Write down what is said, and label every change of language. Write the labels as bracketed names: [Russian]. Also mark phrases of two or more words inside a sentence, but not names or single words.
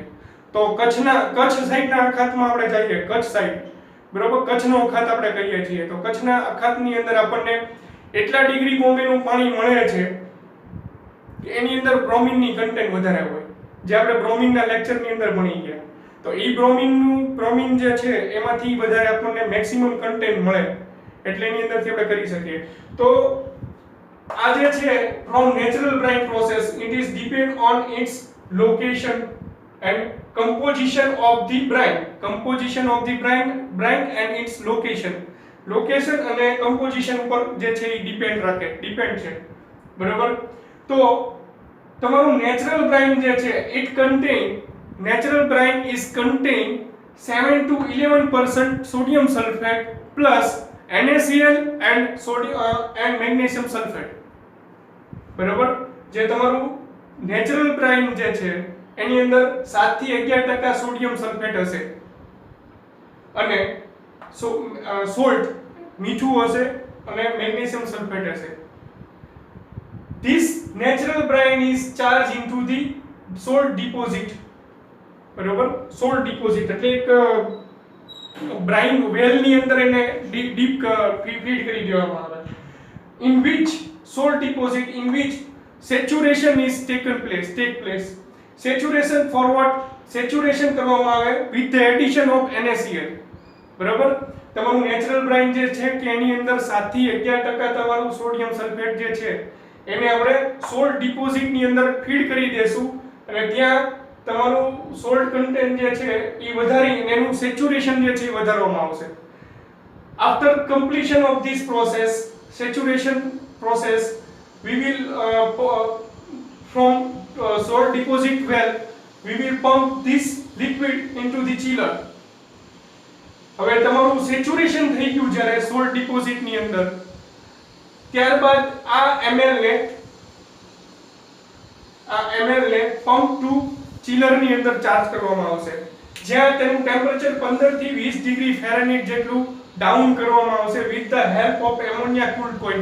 [Gujarati] તો કચ્છ સાઈડના અખાતમાં આપણે જઈએ, કચ્છ સાઈડ, બરોબર, કચ્છનો અખાત આપણે કહીએ છીએ, તો કચ્છના અખાતની અંદર આપણને એટલા ડિગ્રી બોમ્બેનું પાણી મળે છે એની અંદર બ્રોમિનની કન્ટેન્ટ વધારે હોય, જે આપણે બ્રોમિનના લેક્ચરની અંદર ભણી ગયા. તો એ બ્રોમિન જે છે એમાંથી વધારે આપણને [English] maximum content [Gujarati] મળે એટલે એની અંદરથી આપણે કરી શકીએ. તો આ જે છે [English] from natural brine process, it is depend on its location and composition of the brine and its location [Gujarati] અને composition ઉપર જે છે એ ડિપેન્ડ છે. બરાબર, તો તમારું [English] natural brine [Gujarati] જે છે [English] natural brine is contain 7 to 11% sodium sulfate plus NaCl and magnesium sulfate. [Gujarati] બરાબર, જે તમારું [English] natural brine [Gujarati] જે છે એની અંદર 7 થી 11% [English] sodium sulfate [Gujarati] હશે અને સોલ્ટ મીઠું હશે અને [English] magnesium sulfate [Gujarati] હશે. [English] This natural brine is charged into the salt deposit. [Gujarati] બરોબર, [English] salt deposit [Gujarati] એટલે એક [English] brine well [Gujarati] ની અંદર એને [English] deep feed [Gujarati] કરી દેવામાં આવે. [English] In which salt deposit in which saturation is take place. Saturation for what? Saturation [Gujarati] કરવામાં આવે [English] with the addition of NaCl. [Gujarati] બરાબર, તમારું [English] natural brine [Gujarati] જે છે કે એની અંદર 7 થી 11% તમારું [English] sodium sulfate [Gujarati] જે છે એને આપણે [English] salt deposit [Gujarati] ની અંદર ફીડ કરી દેશું અને ત્યાં તમારું [English] salt content [Gujarati] જે છે એ વધારી એનું સેચ્યુરેશન જે છે એ વધારવામાં આવશે. [English] After completion of this process, saturation process, we will from salt deposit well we will pump this liquid into the chiller. [Gujarati] હવે તમારું સેચ્યુરેશન થઈ ગયું જ્યારે [English] salt deposit [Gujarati] ની અંદર, ત્યારબાદ આ ml ને [English] pump to chiller [Gujarati] ની અંદર ચાર્જ કરવામાં આવશે, જ્યાં તેનું ટેમ્પરેચર 15 થી 20 [English] degree Fahrenheit [Gujarati] જેટલું ડાઉન કરવામાં આવશે [English] with the help of ammonia cooled coil.